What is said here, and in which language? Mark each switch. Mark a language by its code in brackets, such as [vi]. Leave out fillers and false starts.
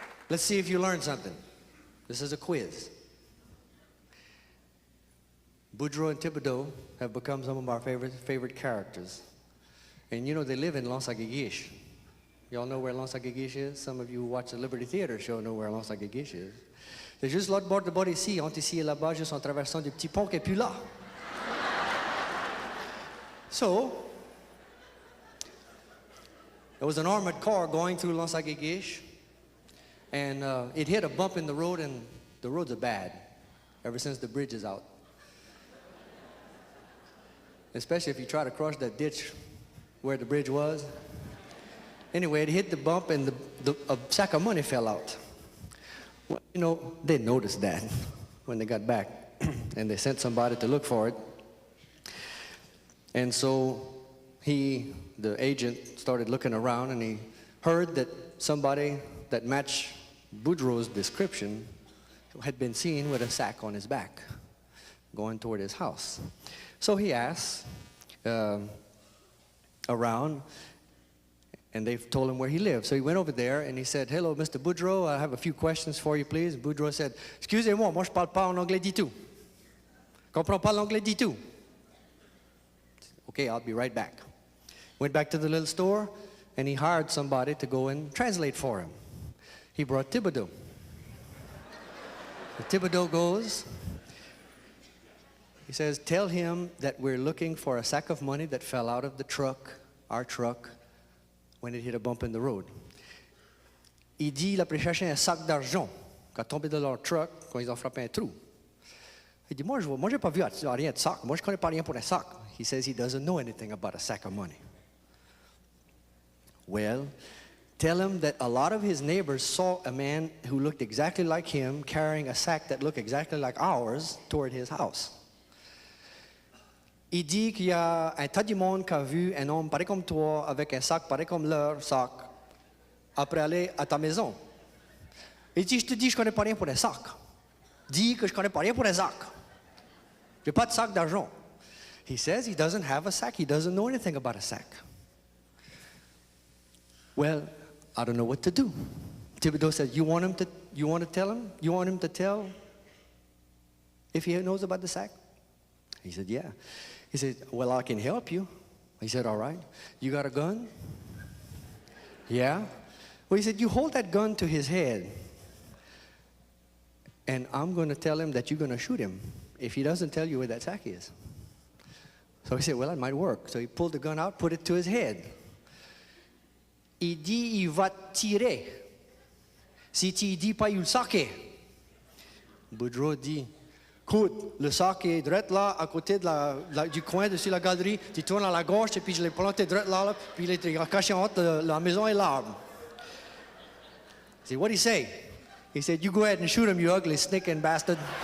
[en] Let's see if you learned something. This is a quiz. Boudreaux and Thibodeau have become some of our favorite characters. And you know, they live in L'Anse-à-Guigiche. Y'all know where L'Anse-à-Guigiche is? Some of you who watch the Liberty Theater show know where L'Anse-à-Guigiche is. [fr] C'est juste l'autre bord de bord ici, entre ici et là-bas, juste en traversant des petits ponts qui est plus là. [en] So, there was an armored car going through L'Anse-à-Guigiche, and it hit a bump in the road, and the roads are bad ever since the bridge is out. Especially if you try to cross that ditch where the bridge was. Anyway, it hit the bump, and a sack of money fell out. Well, you know, they noticed that when they got back, and they sent somebody to look for it. And so the agent, started looking around, and he heard that somebody that matched Boudreaux's description had been seen with a sack on his back going toward his house. So he asked around, and they told him where he lived. So he went over there and he said, "Hello, Mr. Boudreaux, I have a few questions for you, please." Boudreaux said, [fr] "Excusez-moi, moi je parle pas en anglais du tout. Comprends pas l'anglais du tout." [en] "Okay, I'll be right back." Went back to the little store, and he hired somebody to go and translate for him. He brought Thibodeau. So Thibodeau goes, he says, "Tell him that we're looking for a sack of money that fell out of the truck, our truck, when it hit a bump in the road." [fr] Il dit, il a pris chercher un sac d'argent qui a tombé de leur truck quand ils ont frappé un trou. Il dit, moi, j'ai pas vu rien de sac. Moi, je connais pas rien pour un sac. [en] He says he doesn't know anything about a sack of money. Well, tell him that a lot of his neighbors saw a man who looked exactly like him carrying a sack that looked exactly like ours toward his house. [fr] Il dit qu'il y a un tas de monde qui a vu un homme pareil comme toi avec un sac pareil comme leur sac après aller à ta maison. Il dit, je te dis, je connais pas rien pour un sac. Dis que je connais pas rien pour un sac. J'ai pas de sac d'argent. [en] He says he doesn't have a sack. He doesn't know anything about a sack. Well, I don't know what to do. Thibodeau said, you want to tell him? You want him to tell if he knows about the sack? He said, yeah. He said, well, I can help you. He said, all right. You got a gun? Yeah. Well, he said, you hold that gun to his head, and I'm going to tell him that you're going to shoot him if he doesn't tell you where that sack is. So he said, well, that might work. So he pulled the gun out, put it to his head. [fr] Il dit, il va tirer. Si tu dis pas, il le sac. Boudreaux dit, écoute, le sac est droit là, à côté du coin dessus la galerie. Tu tournes à la gauche, et puis je l'ai planté droit là, puis il est caché entre la maison et l'arbre. [en] I said, what did he say? He said, you go ahead and shoot him, you ugly sneaking bastard.